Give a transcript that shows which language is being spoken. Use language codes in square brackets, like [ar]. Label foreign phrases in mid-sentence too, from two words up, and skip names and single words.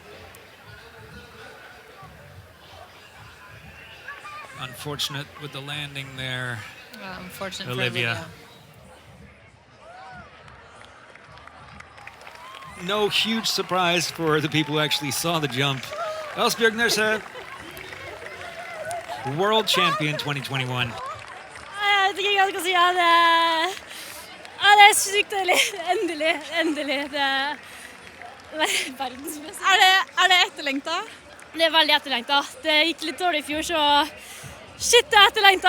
[en] Unfortunate with the landing there. Unfortunate Olivia. for Olivia. No huge surprise for the people who actually saw the jump. Asbjørg Nørse, World Champion 2021. [no] Jeg vet ikke hva jeg skal si. Det er sykt deilig. Endelig. Det er verdensmester. Er det etterlengta? Det er veldig etterlengta. Det gikk litt dårlig i fjor, så shit, det er etterlengta.